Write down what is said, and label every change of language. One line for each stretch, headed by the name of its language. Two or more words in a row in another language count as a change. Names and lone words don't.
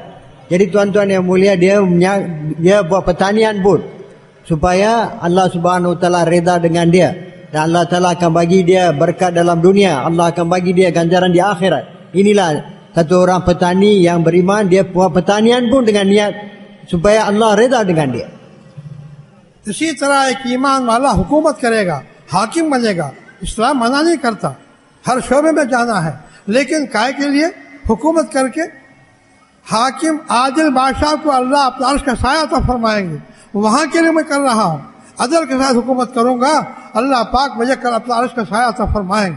Malay: Jadi tuan-tuan yang mulia, dia buat pertanian pun supaya
Arabic: الله سبحانه وتعالى
Malay: reda dengan dia, dan Allah Taala akan bagi dia berkat dalam dunia, Allah akan bagi dia ganjaran di akhirat. Inilah satu orang petani yang beriman, dia buat pertanian pun dengan niat supaya Allah reda dengan dia.
Urdu: اسی طرح ایک ایمان والا حکومت کرے گا، حاکم بنے گا. اسلام منع نہیں کرتا، ہر شعبے میں جانا ہے، لیکن کائے کے لیے? حکومت کرکے حاکم عادل بادشاہ کو اللہ اپنا عرش کا سایہ تو فرمائیں گے، وہاں کے لیے میں کر رہا ہوں، عدل کے ساتھ حکومت کروں گا، اللہ پاک مجھے کل اپنا عرش کا سایہ تو فرمائیں گے.